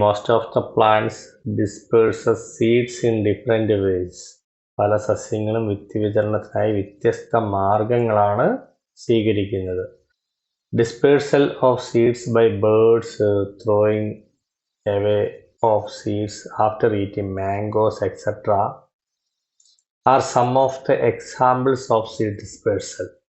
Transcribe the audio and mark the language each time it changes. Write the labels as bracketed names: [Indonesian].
[English] Most of the plants disperses seeds in different ways. [Malayalam] പല സസ്യങ്ങളും വിത്ത് വിതരണത്തിനായി വ്യത്യസ്ത മാർഗങ്ങളാണ് സ്വീകരിക്കുന്നത്. [English] Dispersal of seeds by birds throwing away of seeds after eating mangoes, etc. are some of the examples of seed dispersal.